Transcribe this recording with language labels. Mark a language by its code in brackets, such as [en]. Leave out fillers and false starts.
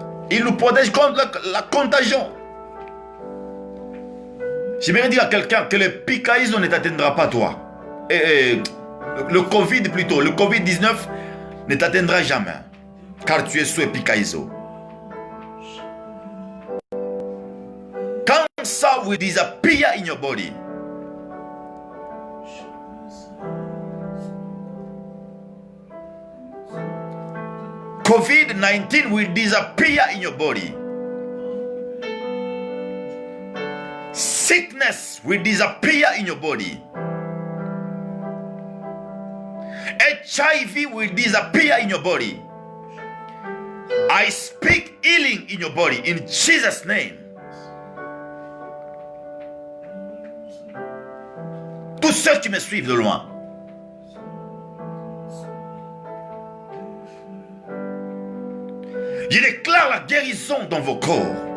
[fr] Il nous protège contre la contagion. J'aimerais dire à quelqu'un que le Epikaïzo ne t'atteindra pas toi. Le Covid plutôt, le Covid-19 ne t'atteindra jamais, car tu es sous Epikaïzo. [en] Cancer will disappear in your body. COVID-19 will disappear in your body. Sickness will disappear in your body. HIV will disappear in your body. I speak healing in your body in Jesus' name. [fr] Tous ceux qui me suivent de loin, je déclare la guérison dans vos corps.